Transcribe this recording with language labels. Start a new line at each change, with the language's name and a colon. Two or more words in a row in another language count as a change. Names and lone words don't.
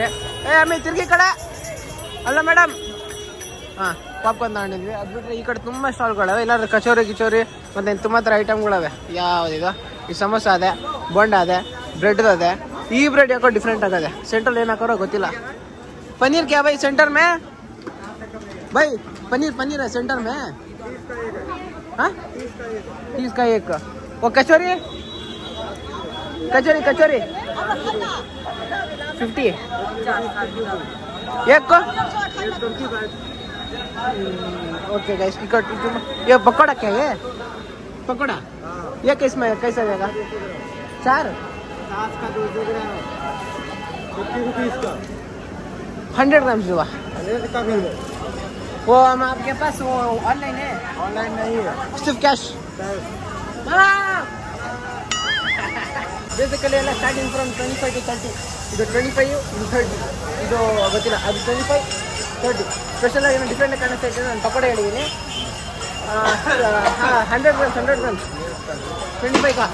Kannada: ಆಮೇಲೆ ತಿರ್ಗಿ ಕಡೆ ಅಲ್ಲ ಮೇಡಮ್, ಹಾಂ ಪಾಪ್ಕಾರ್ನ್ ತಗೊಂಡಿದ್ವಿ. ಅದು ಬಿಟ್ಟರೆ ಈ ಕಡೆ ತುಂಬ ಸ್ಟಾಲ್ಗಳಿವೆ. ಇಲ್ಲಾಂದ್ರೆ ಕಚೋರಿ ಗಿಚೋರಿ ಮತ್ತು ತುಂಬ ಥರ ಐಟಮ್ಗಳಿವೆ. ಯಾವುದಿದೆ ಈ ಸಮೋಸ ಅದೇ, ಬೋಂಡ ಅದೇ, ಬ್ರೆಡ್ ಅದೇ. ಈ ಬ್ರೆಡ್ ಯಾಕೋ ಡಿಫ್ರೆಂಟ್ ಆಗದೆ, ಸೆಂಟ್ರಲ್ ಏನು ಹಾಕೋರೋ ಗೊತ್ತಿಲ್ಲ.
Hindi: पनीर क्या भाई सेंटर में? भाई पनीर पनीर है सेंटर में? हाँ 30 का एक. वो कचौरी कचौरी कचौरी 50 एक को.
English: okay guys
Hindi: ये पकौड़ा क्या है? पकौड़ा ये किस में कैसा देगा? 4 का 2 ग्राम 50 रुपीस का 100 ग्राम हुआ. वो हम आपके पास वो ऑनलाइन है? ऑनलाइन नहीं है, सिर्फ कैश.
Kannada: ಬೇಸಿಕಲಿ ಎಲ್ಲ
English: starting from 25 to 30.
Kannada: ಇದು 25 ಇದು 30. ಇದು ಗೊತ್ತಿಲ್ಲ, ಅದು 25 30. ಸ್ಪೆಷಲ್ ಆಗಿ ಏನೋ ಡಿಫ್ರೆಂಟ್ ಕಾಣಿಸ್ತಾ ಇದೆ. ನಾನು ಪಕೋಡ ಹೇಳಿದ್ದೀನಿ. 100 ಗ್ರಾಮ್ಸ್ 25 ಕಾ.